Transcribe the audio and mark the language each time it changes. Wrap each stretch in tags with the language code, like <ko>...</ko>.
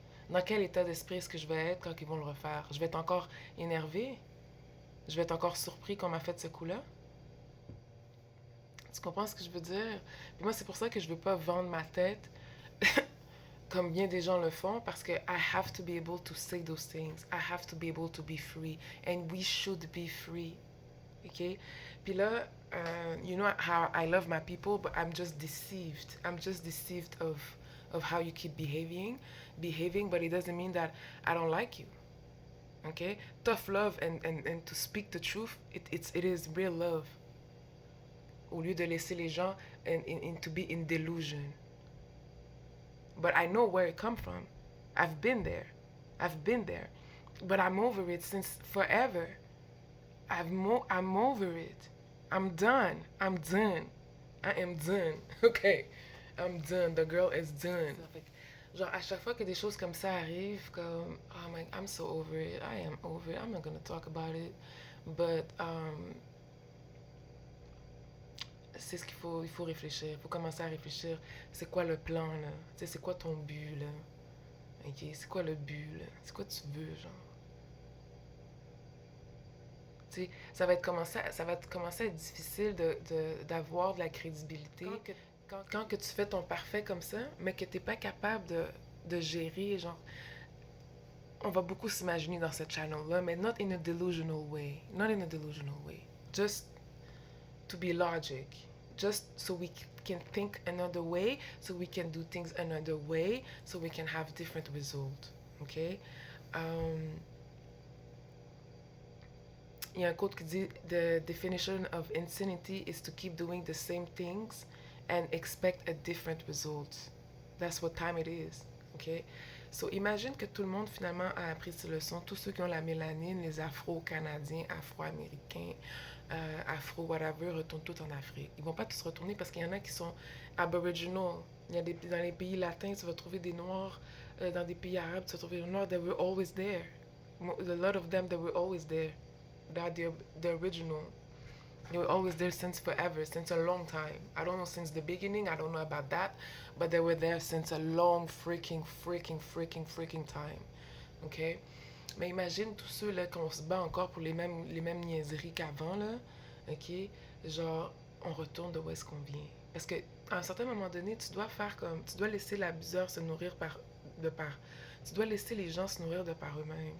<fr>Dans quel état d'esprit est-ce que je vais être quand ils vont le refaire? Je vais être encore énervée? Je vais être encore surpris qu'on m'a fait ce coup-là? Tu comprends ce que je veux dire? Puis moi, c'est pour ça que je veux pas vendre ma tête comme bien des gens le font, parce que</fr> <en>I have to be able to say those things. I have to be able to be free. And we should be free. OK?</en> <fr>Puis là,</fr> <en>you know how I love my people, but I'm just deceived. I'm just deceived of how you keep behaving, but it doesn't mean that I don't like you. Okay? Tough love and to speak the truth, it is real love.</en> <fr>Au lieu de laisser les gens</fr> <en>to be in delusion. But I know where it come from. I've been there. But I'm over it since forever. I'm over it. I'm done. I am done. Okay. I'm done. The girl is done.</en> <fr>Genre, à chaque fois que des choses comme ça arrivent, comme,</fr> <en>oh my, I'm so over it. I am over it. I'm not gonna talk about it.</en> <fr>But, c'est ce il faut réfléchir. Il faut commencer à réfléchir. C'est quoi le plan, là? Tu sais, c'est quoi ton but, là? Ok, c'est quoi le but, là? C'est quoi tu veux, genre? Tu sais, ça va commencer à être difficile d'avoir de la crédibilité quand que tu fais ton parfait comme ça, mais que t'es pas capable de gérer, genre, on va beaucoup s'imaginer dans cette channel-là, mais</fr> <en>not in a delusional way. Not in a delusional way. Just to be logic. Just so we can think another way, so we can do things another way, so we can have different results. Okay?</en> <fr>Il y a un quote qui dit</fr> <en>the definition of insanity is to keep doing the same things and expect a different result. That's what time it is. Okay?</en> <fr>So imagine que tout le monde finalement a appris ces leçons, tous ceux qui ont la mélanine, les Afro-Canadiens, Afro-Américains, Afro-whatever, retournent tous en Afrique. Ils vont pas tous retourner parce qu'il y en a qui sont aboriginal. Il y a dans les pays latins, tu vas trouver des Noirs, dans des pays arabes, tu vas trouver des Noirs</fr> <en>that were always there. A lot of them that were always there. That the original. They were always there since forever, since a long time. I don't know since the beginning, I don't know about that, but they were there since a long freaking time. OK?</en> <fr>Mais imagine tous ceux là qu'on se bat encore pour les mêmes niaiseries qu'avant, là. OK? Genre, on retourne de où est-ce qu'on vient. Parce que à un certain moment donné, tu dois faire comme. Tu dois laisser l'abuseur se nourrir Tu dois laisser les gens se nourrir de par eux-mêmes.</fr>